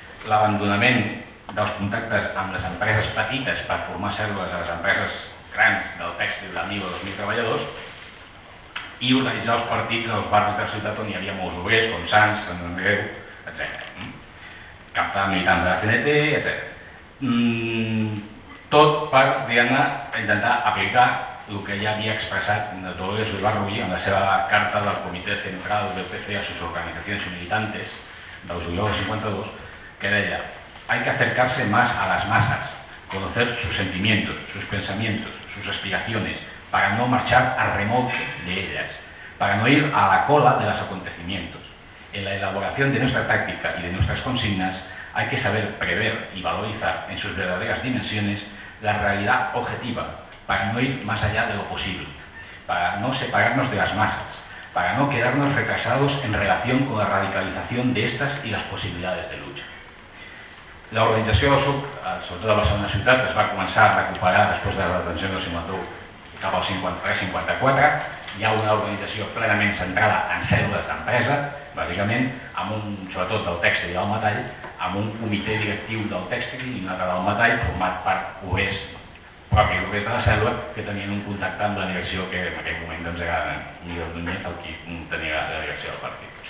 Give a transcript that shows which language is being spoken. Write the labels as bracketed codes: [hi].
[ca] l'abandonament dels contactes amb les empreses petites per formar cèl·lules a les empreses grans del tèxtil de 1.000 o 2.000 treballadors i organitzar els partits als barris de la ciutat on hi havia molts obrers, com Sants, Sant Andreu, etc. Captar militants de la CNT, etc. Tot per, diguem-ne, intentar aplicar el que ja havia expressat Dolores Ibarruy en la seva carta del Comitè Central del PC a sus organizaciones militantes del juliol del 52, que deia: [es] hay que acercarse más a las masas, conocer sus sentimientos, sus pensamientos, sus aspiraciones, para no marchar a remolque de ellas, para no ir a la cola de los acontecimientos. En la elaboración de nuestra táctica y de nuestras consignas hay que saber prever y valorizar en sus verdaderas dimensiones la realidad objetiva, para no ir más allá de lo posible, para no separarnos de las masas, para no quedarnos retrasados en relación con la radicalización de estas y las posibilidades de lucha. [ca] L'organització del SUC, sobretot a Barcelona Ciutat, es va començar a recuperar després de la detenció del 51 cap al 53-54. Hi ha una organització plenament centrada en cèl·lules d'empresa, bàsicament, amb un, sobretot del tèxtil i del metall, amb un comitè directiu del tèxtil i un altre del metall, format per obrers, propis obrers de la cèl·lula, que tenien un contacte amb la direcció que en aquell moment doncs, era en Miguel Núñez, el qui tenia la direcció del partit.